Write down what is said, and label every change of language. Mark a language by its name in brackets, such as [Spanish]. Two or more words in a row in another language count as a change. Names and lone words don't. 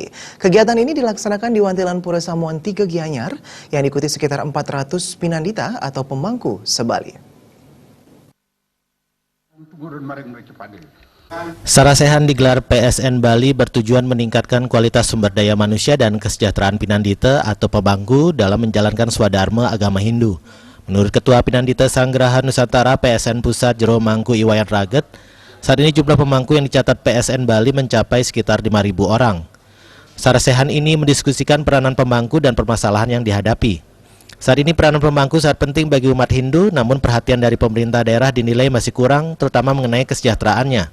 [Indonesian] Kegiatan ini dilaksanakan di Wantilan Pura Samuan 3 Gianyar yang diikuti sekitar 400 Pinandita atau pemangku se-Bali. Sarasehan digelar PSN Bali bertujuan meningkatkan kualitas sumber daya manusia dan kesejahteraan Pinandita atau pemangku dalam menjalankan swadharma agama Hindu. Menurut Ketua Pinandita Sanggraha Nusantara PSN Pusat Jero Mangku Iwayan Raget, saat ini jumlah pemangku yang dicatat PSN Bali mencapai sekitar 5.000 orang. Sarasehan ini mendiskusikan peranan pemangku dan permasalahan yang dihadapi. Saat ini peranan pemangku sangat penting bagi umat Hindu, namun perhatian dari pemerintah daerah dinilai masih kurang, terutama mengenai kesejahteraannya.